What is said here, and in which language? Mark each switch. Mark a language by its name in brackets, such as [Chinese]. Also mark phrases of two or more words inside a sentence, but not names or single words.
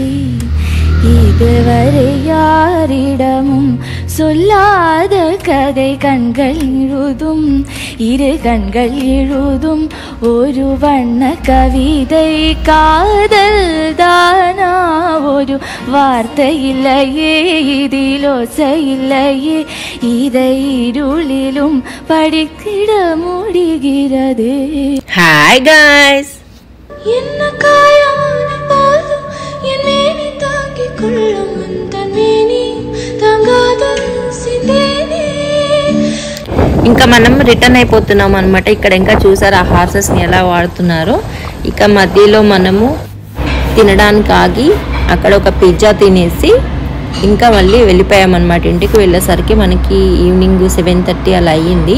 [Tamil] இதுவரை யாரிடமும் சொல்லாத கதை கண்கள் எழுதும், இரு கண்கள் எழுதும் ஒரு வண்ண கவிதை. காதல் தானா ஒரு வார்த்தை இல்லையே, இதிலோசை இல்லையே, இதை இருளிலும் படித்திட முடிகிறதே. [English] Hi guys. [Tamil] என்ன காயமான போதும் என் மேனி தாங்கிக் கொள்ளும், அந்த மேனி தாங்காத சிந்தேனே. [Telugu] ఇంకా మనం రిటర్న్ అయిపోతున్నాం అనమాట. ఇక్కడ ఇంకా చూసారు ఆ హార్సెస్ని ఎలా వాడుతున్నారో. ఇక మధ్యలో మనము తినడానికి ఆగి అక్కడ ఒక పిజ్జా తినేసి ఇంకా మళ్ళీ వెళ్ళిపోయామన్నమాట. ఇంటికి వెళ్ళేసరికి మనకి ఈవినింగ్ 7:30 అలా అయ్యింది.